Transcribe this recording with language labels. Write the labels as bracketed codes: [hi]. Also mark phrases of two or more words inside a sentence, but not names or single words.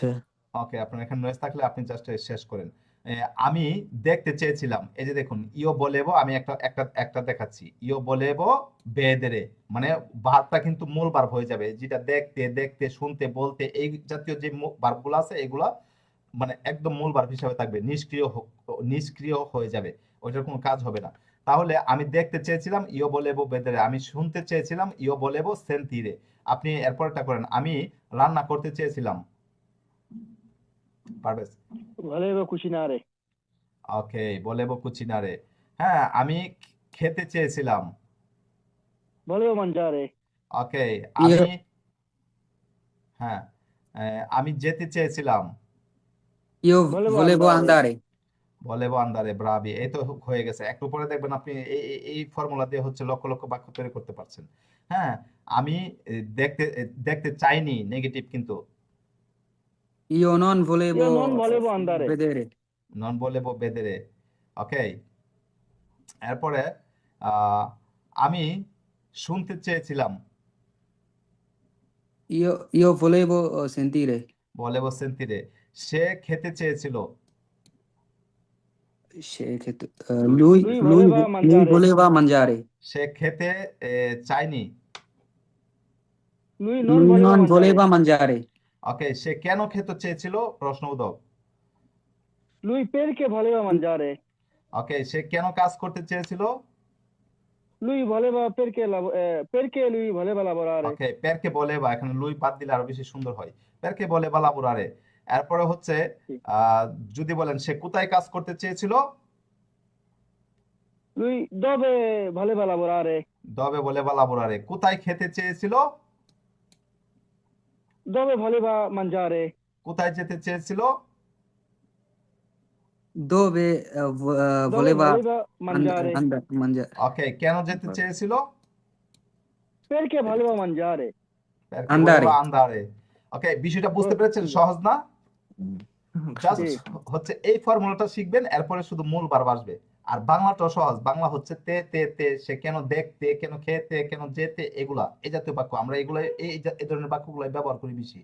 [bn] ওকে, আপনার এখানে নয়েজ থাকলে আপনি জাস্ট শেষ করেন। আমি দেখতে চেয়েছিলাম, এই যে দেখুন [it] io volevo, [bn] আমি একটা একটা একটা দেখাচ্ছি, [it] io volevo vedere, [bn] মানে ভার্বটা কিন্তু মূল ভার্ব হয়ে যাবে, যেটা দেখতে দেখতে শুনতে বলতে এই জাতীয় যে ভার্বগুলো আছে এগুলা মানে একদম মূল ভার্ব হিসাবে থাকবে, নিষ্ক্রিয় হয়ে যাবে, ওইটার কোনো কাজ হবে না। তাহলে আমি দেখতে চেয়েছিলাম [it] io volevo vedere, [bn] আমি শুনতে চেয়েছিলাম [it] io volevo sentire. [bn] আপনি এরপরটা করেন, আমি রান্না করতে চেয়েছিলাম, পারবেশ। [it] volevo cucinare, [bn] ওকে, [it] volevo cucinare. [bn] হ্যাঁ, আমি খেতে চেয়েছিলাম। volevo mangiare, ওকে, ইয়ে আমি হ্যাঁ আমি যেতে চেয়েছিলাম। ইয়ে [it] volevo volevo andare, andare। volevo andare, [bn] ব্রাভি, এই তো হয়ে গেছে। একটু পরে দেখবেন আপনি এই ফর্মুলা দিয়ে হচ্ছে লক্ষ লক্ষ বাক্য তৈরি করতে পারছেন। হ্যাঁ, আমি দেখতে চাইনি, নেগেটিভ কিন্তু, [it] Io non io volevo non volevo andare, vedere। non volevo vedere. [bn] ওকে, এরপরে আহ, আমি শুনতে চেয়েছিলাম, [it] Io volevo sentire। volevo sentire. [bn] সে খেতে চেয়েছিল, [it] lui lui lui voleva lui mangiare, voleva mangiare। [bn] সে খেতে চায়নি। [it] lui non Lui voleva non mangiare, voleva mangiare। [bn] ওকে, সে কেন খেতে চেয়েছিল, প্রশ্নবোধক। [it] lui perché voleva mangiare, [bn] ওকে, সে কেন কাজ করতে চেয়েছিল। [it] lui voleva perché lui voleva lavorare, [bn] ওকে, [it] perché voleva [bn] এখানে লুই বাদ দিলে আরো বেশি সুন্দর হয়, [it] perché voleva lavorare. [bn] এরপরে হচ্ছে sì. আহ যদি বলেন সে কোথায় কাজ করতে চেয়েছিল, [it] lui dove voleva lavorare, dove voleva lavorare. [bn] কোথায় খেতে চেয়েছিল, [it] dove voleva mangiare, [bn] কোথায় যেতে চেয়েছিল, [it] dove dove voleva voleva mangiare, mangiare। [bn] ওকে, কেন যেতে চেয়েছিল, [it] perché voleva mangiare, perché vole andare। va andare. [bn] ওকে, বিষয়টা বুঝতে পেরেছেন, sì, সহজ না? জাস্ট sì, হচ্ছে এই ফর্মুলাটা শিখবেন, এরপরে শুধু মূল ভার্ব আসবে। আর বাংলাটাও সহজ, বাংলা হচ্ছে তে তে তে, সে কেন দেখতে, কেন খেতে, কেন যেতে, এগুলা এই জাতীয় বাক্য আমরা এগুলো এই ধরনের বাক্যগুলো ব্যবহার করি বেশি।